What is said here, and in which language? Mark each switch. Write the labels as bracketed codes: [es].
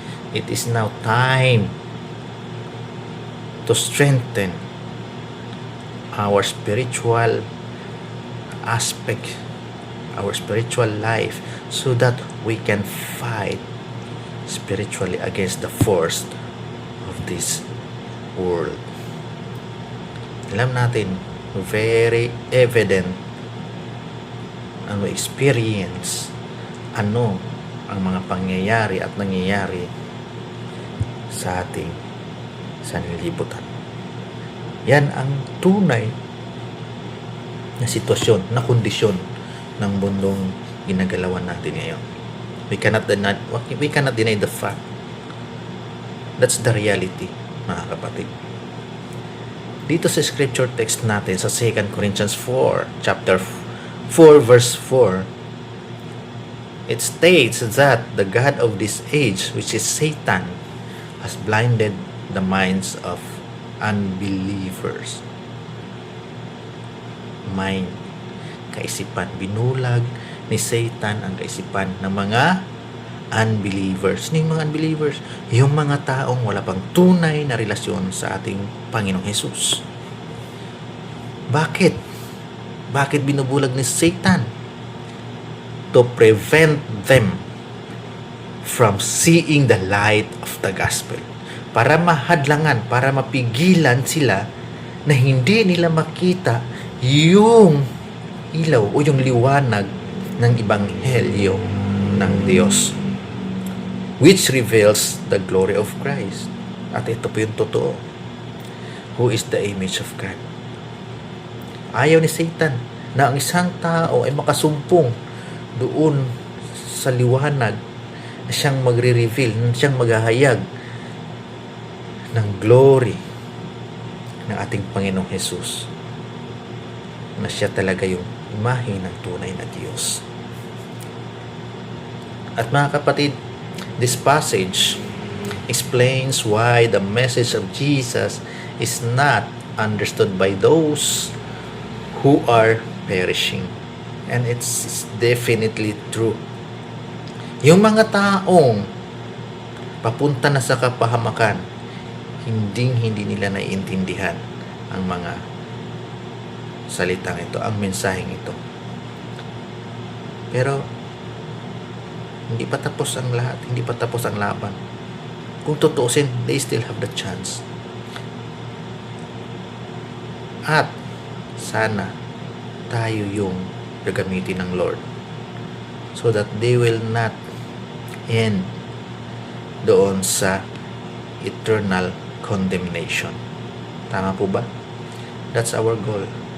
[en] It is now time to strengthen our spiritual aspect, our spiritual life, so that we can fight spiritually against the force of this world. [tl] Alam natin, [en] very evident [tl] ang experience ano ang mga pangyayari at nangyayari sa ating sanlibutan. Yan ang tunay na sitwasyon, na kondisyon ng mundong ginagalawan natin ngayon. [en] We cannot deny the fact. That's the reality, [tl] mga kapatid. Dito sa scripture text natin sa [en] 2 Corinthians 4, chapter 4, verse 4, it states that the God of this age, which is Satan, has blinded the minds of unbelievers. [tl] Mind, kaisipan, binulag ni Satan ang kaisipan ng mga unbelievers. Yung mga unbelievers, yung mga taong wala pang tunay na relasyon sa ating Panginoong Hesus. Bakit? Bakit binubulag ni Satan [en] to prevent them from seeing the light of the gospel. [tl] Para mahadlangan, para mapigilan sila na hindi nila makita yung ilaw o yung liwanag ng ebanghelyo ng Diyos, [en] which reveals the glory of Christ. [tl] At ito po yung totoo, [en] who is the image of God. [tl] Ayaw ni Satan na ang isang tao ay makasumpong doon sa liwanag na siyang magre-reveal, na siyang maghahayag ng glory ng ating Panginoong Jesus, na siya talaga yung imahe ng tunay na Diyos. At mga kapatid, [en] this passage explains why the message of Jesus is not understood by those who are perishing. And it's definitely true. [tl] Yung mga taong papunta na sa kapahamakan, hindi nila naiintindihan ang mga salitang ito, ang mensaheng ito. Pero hindi pa tapos ang lahat, hindi pa tapos ang laban. Kung tutuusin, [en] they still have the chance. [tl] At sana tayo yung gagamitin ng [en] Lord so that they will not end [tl] doon sa [en] eternal condemnation. [tl] Tama po ba? [en] That's our goal.